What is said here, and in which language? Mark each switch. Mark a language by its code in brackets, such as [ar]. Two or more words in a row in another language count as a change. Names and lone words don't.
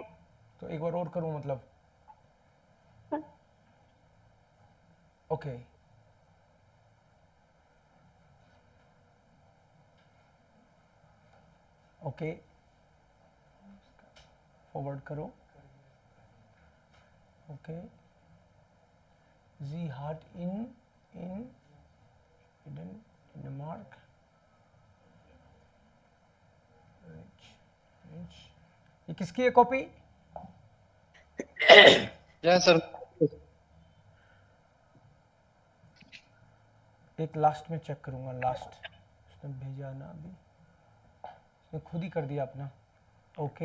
[hi] तो एक बार और करूं मतलब? Okay. Okay. Forward करो. Okay. [de] Sie hat in Denmark. [hi] ये किसकी है कॉपी? सर एक लास्ट में चेक करूंगा लास्ट उसने भेजा ना अभी उसने खुद ही कर दिया अपना ओके